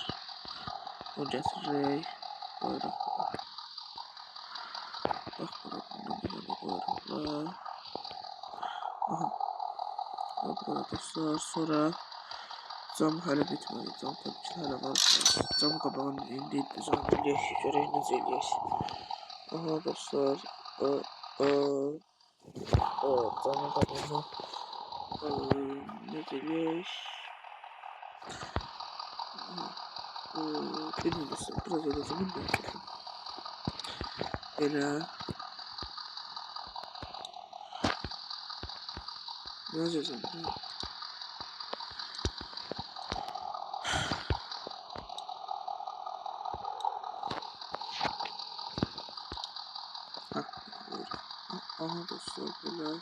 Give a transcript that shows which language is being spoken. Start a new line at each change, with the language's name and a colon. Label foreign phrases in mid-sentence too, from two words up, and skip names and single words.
Turkish: O getirerek böyle. Bak burada bunu böyle. Aha. Burada dostlar. Sonra cam hala bitmedi. Cam tabii ki hala var.
Azerbaijani: Cam kabağının indi. Cam eləyək. Görək necə eləyək. Aha dostlar. Cam kabağını necə eləyək.
Turkish: Bilmiyorum dostlar. Biraz eləcəm. Bilmiyorum. Belə. Ne yazacağım? Aha dostlar böyle.